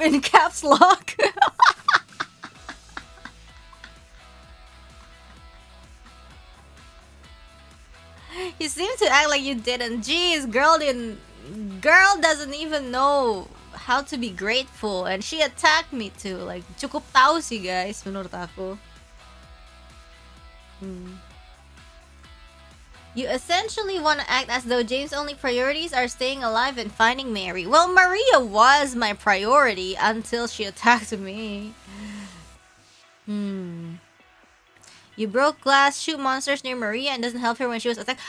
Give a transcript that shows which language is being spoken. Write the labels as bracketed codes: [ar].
[en] in caps lock. You seem to act like you didn't. Jeez, girl doesn't even know how to be grateful, and she attacked me too. [id] Like, cukup tahu sih guys, menurut aku. [en] You essentially want to act as though James' only priorities are staying alive and finding Mary. Well, Maria was my priority until she attacked me. You broke glass, shoot monsters near Maria, and doesn't help her when she was attacked.